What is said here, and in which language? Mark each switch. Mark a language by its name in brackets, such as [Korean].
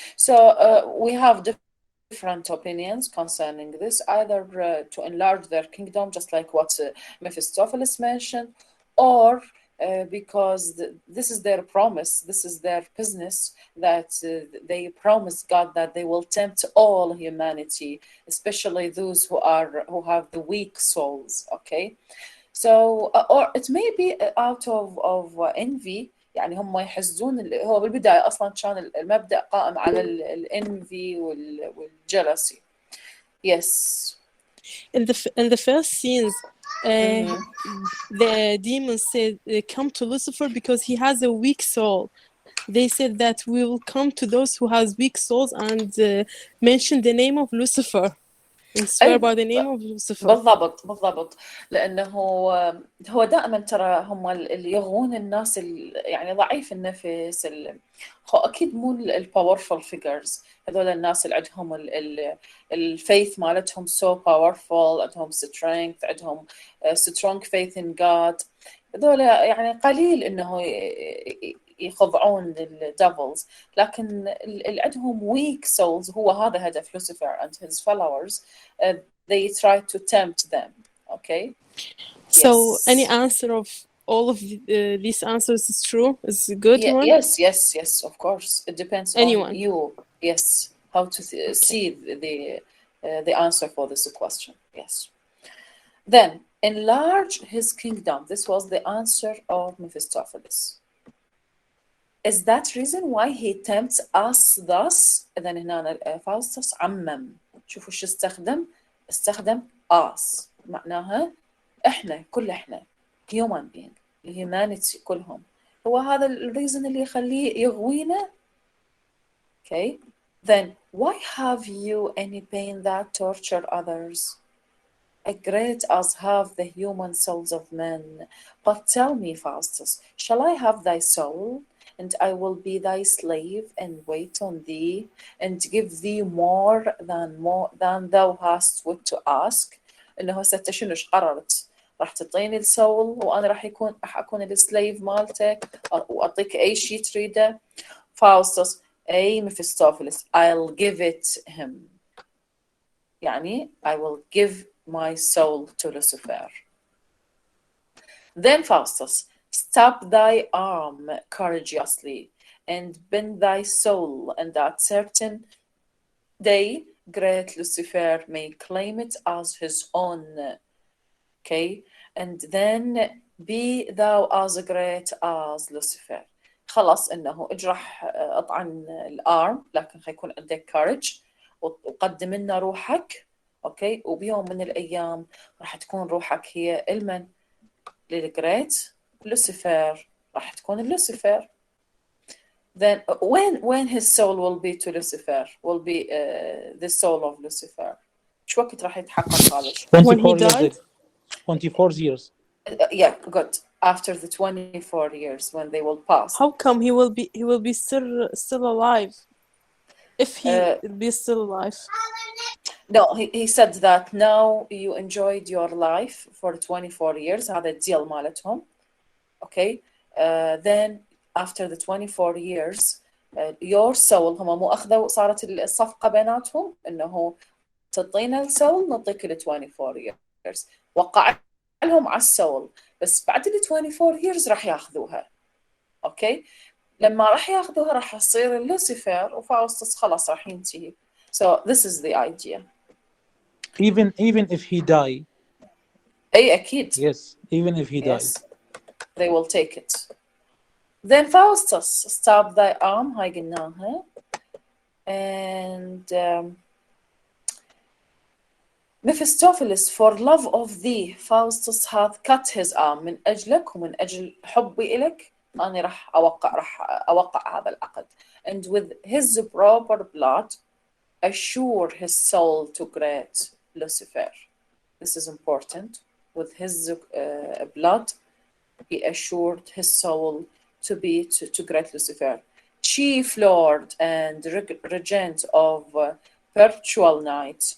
[English] So we have different opinions concerning this, either to enlarge their kingdom, just like what Mephistopheles mentioned, or because this is their promise, this is their business, that they promise God that they will tempt all humanity, especially those who have the weak souls. Okay, so or it may be out of envy. [Arabic] يعني هم يحزون، هو بالبداية أصلا كان المبدأ قائم على الانفي والجلسي. [English] Yes. In the first scenes, the demons said, "Come to Lucifer because he has a weak soul." They said that we will come to those who has weak souls and mention the name of Lucifer and swear by the name of Lucifer. [Arabic] بالضبط لأنه هو دائما ترى هم اللي يغون الناس يعني ضعيف النفس أكيد مو الباورفul figures، هذول الناس اللي عندهم الفيث مالتهم [English] so powerful، [Arabic] عندهم strength، عندهم [English] strong faith in God، [Arabic] هذول يعني قليل إنه يخضعون للديفلز، لكن اللي عندهم [English] weak souls [Arabic] هو هذا هدف [English] Lucifer and his followers. They try to tempt them. Okay. So yes. Any answer of all of these answers is true? Is a good one? Yes. Of course, it depends Anyone. on you. Yes, how to see the answer for this question. Yes. Then enlarge his kingdom. This was the answer of Mephistopheles. Is that reason why he tempts us thus? [Arabic] إذن هنا فاوستس عمم. شوفوا شو استخدم us، معناها احنا [English] human being humanity [Arabic] كلهم هو هذا الريزن اللي يخليه يغوينا. [English] Okay, then why have you any pain that torture others? A great as have the human souls of men. But tell me, Faustus, shall I have thy soul, and I will be thy slave and wait on thee, and give thee more than thou hast wit to ask? [Arabic] إنه هسه شنو إيش قررت؟ راح تعطيني السول وأنا راح أكون السليف مالتك وأعطيك أي شيء تريده. [English] Faustus, [Arabic] أي [English] Mephistopheles, I'll give it him. [Arabic] يعني [English] I will give my soul to Lucifer. Then Faustus, stop thy arm courageously and bend thy soul, and that certain day great Lucifer may claim it as his own. Okay, and then be thou as great as Lucifer. [Arabic] خلاص إنه اجرح أطعن الارم لكن حيكون عندك courage وقدم لنا روحك. اوكي، وبيوم من الايام راح تكون روحك هي المن للجريت لوسيفر، راح تكون اللوسيفر. [English] Then when his soul will be to Lucifer will be the soul of Lucifer. [Arabic] شو وقت راح يتحقق هذا الشيء؟ [English] When he died? 24 years. Yeah, good. After the 24 years when they will pass. How come he will be still alive? If he be still alive. No, he said that now you enjoyed your life for 24 years. [Arabic] هذا الديل مالتهم. Okay. [English] Then after the 24 years your soul [Arabic] هم مو أخذوا صارت الصفقة بيناتهم إنه تعطينا السول نعطيك ال [English] 24 years. [Arabic] وقع لهم على السول بس بعد ال [English] 24 years [Arabic] راح ياخذوها. اوكي، لما راح ياخذوها راح يصير لوسيفر وفاوستس خلاص راح ينتهي. [English] So this is the idea. Even if he die. [Arabic] أي أكيد. [English] Yes, even if he yes. died. They will take it. Then Faustus, stop thy arm, [Arabic] هاي قلناها. [English] And Mephistopheles, for love of thee, Faustus hath cut his arm. [Arabic] من أجلك ومن أجل حبي إلك أنا راح أوقع هذا العقد. [English] And with his proper blood assure his soul to great Lucifer. This is important. With his blood he assured his soul to be to great Lucifer, chief lord and regent of perpetual night.